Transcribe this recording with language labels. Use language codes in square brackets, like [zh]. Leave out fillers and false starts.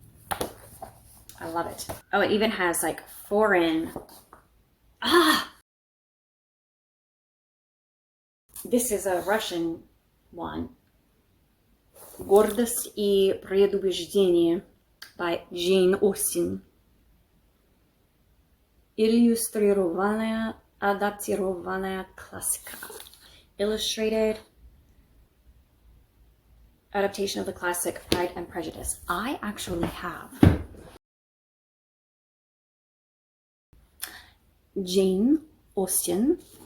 [en] I love it. Oh, it even has like foreign. This is a Russian one. [ru] Гордость и предубеждение [en] by Jane Austen. [ru] Иллюстрированная, адаптированная классика. [en] Illustrated adaptation of the classic Pride and Prejudice. I actually have Jane Austen.